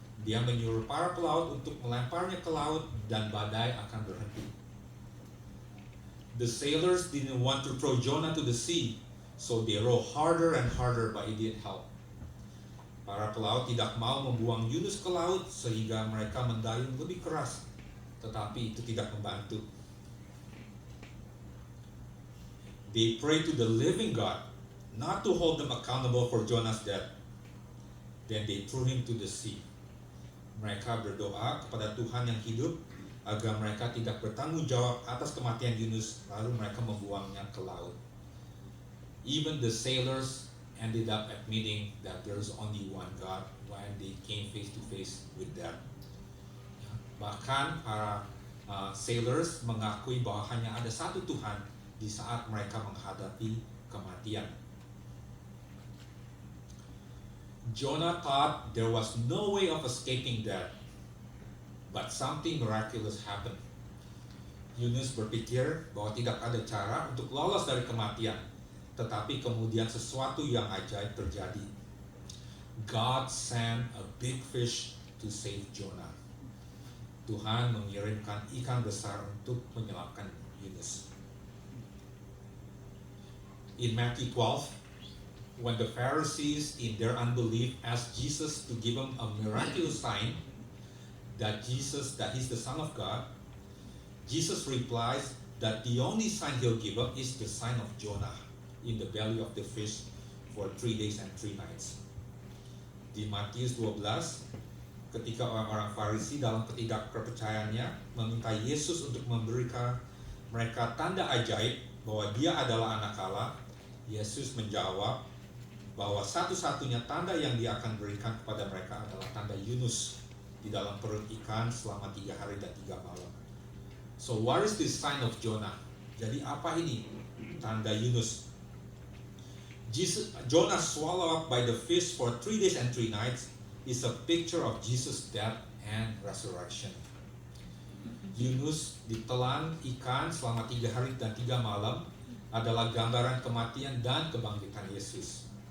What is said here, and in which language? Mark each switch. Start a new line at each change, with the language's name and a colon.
Indonesian: Dia menyuruh para pelaut untuk melemparnya ke laut dan badai akan berhenti.
English: The sailors didn't want to throw Jonah to the sea, so they row harder and harder, but it didn't help.
Indonesian: Para pelaut tidak mau membuang Yunus ke laut sehingga mereka mendayung lebih keras, tetapi itu tidak membantu.
English: They prayed to the living God not to hold them accountable for Jonah's death. Then they threw him to the sea.
Indonesian: Mereka berdoa kepada Tuhan yang hidup agar mereka tidak bertanggung jawab atas kematian Yunus, lalu mereka membuangnya ke laut.
English: Even the sailors ended up admitting that there is only one God when they came face to face with death.
Indonesian: Bahkan para sailors mengakui bahwa hanya ada satu Tuhan di saat mereka menghadapi kematian.
English: Jonah thought there was no way of escaping death, but something miraculous happened.
Indonesian: Yunus berpikir bahwa tidak ada cara untuk lolos dari kematian, tetapi kemudian sesuatu yang ajaib terjadi.
English: God sent a big fish to save Jonah.
Indonesian: Tuhan mengirimkan ikan besar untuk menyelamatkan Yunus.
English: In Matthew 12, when the Pharisees in their unbelief asked Jesus to give them a miraculous sign that he's the Son of God, Jesus replies that the only sign he'll give up is the sign of Jonah in the belly of the fish for 3 days and 3 nights.
Indonesian: Di Matius 12, ketika orang-orang Farisi dalam ketidakpercayaannya meminta Yesus untuk memberikan mereka tanda ajaib bahwa dia adalah anak Allah, Yesus menjawab bahwa satu-satunya tanda yang dia akan berikan kepada mereka adalah tanda Yunus di dalam perut ikan selama 3 hari dan 3 malam.
English: So what is this sign of Jonah?
Indonesian: Jadi apa ini tanda Yunus?
English: Jonah swallowed up by the fish for 3 days and 3 nights is a picture of Jesus' death and resurrection.
Indonesian: Yunus ditelan ikan selama 3 hari dan 3 malam adalah gambaran kematian dan kebangkitan Yesus.